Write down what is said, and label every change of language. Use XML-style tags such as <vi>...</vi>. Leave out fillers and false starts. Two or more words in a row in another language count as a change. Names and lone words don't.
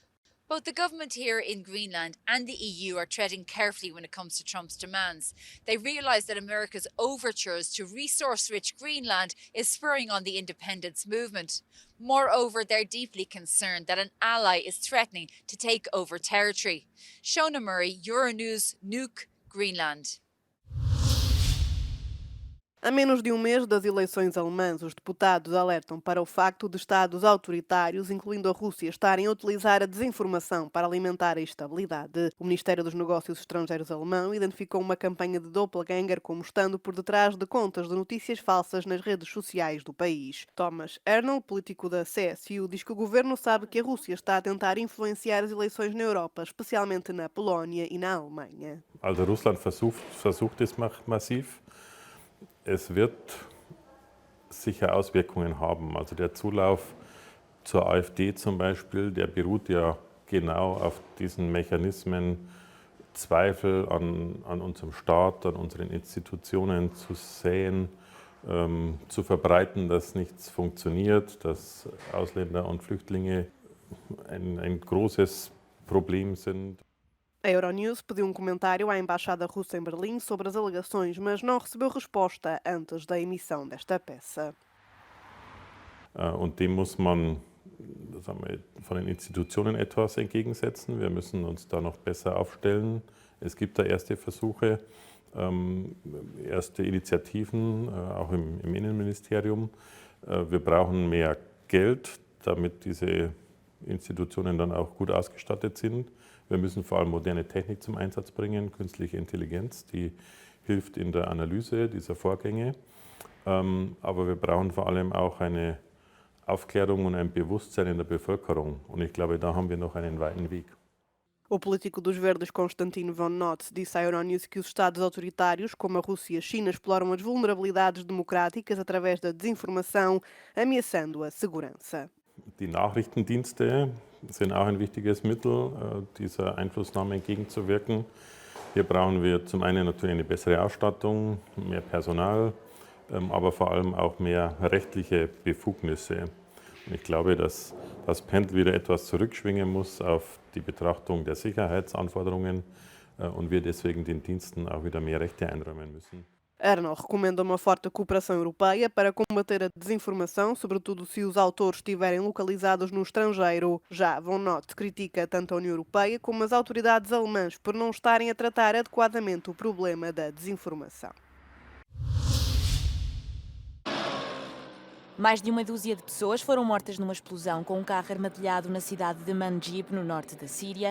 <en>Both the government here in Greenland and the EU are treading carefully when it comes to Trump's demands. They realise that America's overtures to resource-rich Greenland is spurring on the independence movement. Moreover, they're deeply concerned that an ally is threatening to take over territory. Shona Murray, Euronews, Nuuk, Greenland.</en> <pt>A menos de um mês das eleições alemãs, os deputados alertam para o facto de Estados autoritários, incluindo a Rússia, estarem a utilizar a desinformação para alimentar a instabilidade. O Ministério dos Negócios Estrangeiros alemão identificou uma campanha de doppelganger como estando por detrás de contas de notícias falsas nas redes sociais do país. Thomas Ernl, político da CSU, diz que o governo sabe que a Rússia está a tentar influenciar as eleições na Europa, especialmente na Polónia e na Alemanha.</pt> <de>Also Russland versucht es massiv. Es wird sicher Auswirkungen haben. Also der Zulauf zur AfD zum Beispiel, der beruht ja genau auf diesen Mechanismen, Zweifel an unserem Staat, an unseren Institutionen zu säen, zu verbreiten, dass nichts funktioniert, dass Ausländer und Flüchtlinge ein großes Problem sind.</de> <pt>A Euronews pediu comentário à Embaixada Russa em Berlim sobre as alegações, mas não recebeu resposta antes da emissão desta peça.</pt> <de>Und dem muss man von den Institutionen etwas entgegensetzen. Wir müssen uns da noch besser aufstellen. Es gibt da erste Versuche, erste Initiativen, auch im Innenministerium. Wir brauchen mehr Geld, damit diese Institutionen dann auch gut ausgestattet sind. Wir müssen vor allem moderne Technik zum Einsatz bringen, künstliche Intelligenz, die hilft in der Analyse dieser Vorgänge. Aber wir brauchen vor allem auch eine Aufklärung und ein Bewusstsein in der Bevölkerung. Und ich glaube, da haben wir noch einen weiten Weg.</de> <pt>O político dos Verdes, Konstantin von Notz, disse à Euronews que os Estados autoritários, como a Rússia e a China, exploram as vulnerabilidades democráticas através da desinformação, ameaçando a segurança.</pt> <de>Die Nachrichtendienste sind auch ein wichtiges Mittel, dieser Einflussnahme entgegenzuwirken. Hier brauchen wir zum einen natürlich eine bessere Ausstattung, mehr Personal, aber vor allem auch mehr rechtliche Befugnisse. Und ich glaube, dass das Pendel wieder etwas zurückschwingen muss auf die Betrachtung der Sicherheitsanforderungen und wir deswegen den Diensten auch wieder mehr Rechte einräumen müssen.</de> <pt>Ernl recomenda uma forte cooperação europeia para combater a desinformação, sobretudo se os autores estiverem localizados no estrangeiro. Já von Notz critica tanto a União Europeia como as autoridades alemãs por não estarem a tratar adequadamente o problema da desinformação. Mais de uma dúzia de pessoas foram mortas numa explosão com um carro armadilhado na cidade de Manbij, no norte da Síria.</pt>